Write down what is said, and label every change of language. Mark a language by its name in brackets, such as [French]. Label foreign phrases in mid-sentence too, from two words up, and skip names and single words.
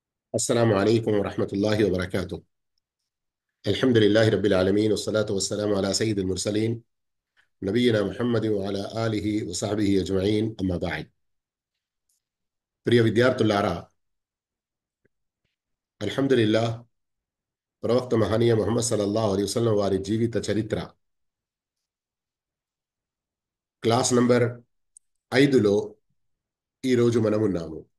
[Arabic] السلام عليكم ورحمة الله وبركاته. الحمد لله رب العالمين والصلاة والسلام على سيد المرسلين نبينا محمد وعلى آله وصحبه أجمعين أما بعد. [Telugu] ప్రియ విద్యార్థులారా, అల్హమ్దులిల్లాహ్ ప్రవక్త మహనీయ ముహమ్మద్ [Arabic] صلى الله عليه وسلم [Telugu] వారి జీవిత చరిత్ర [English] class number [Telugu] 5లో ఈరోజు మనమున్నాము.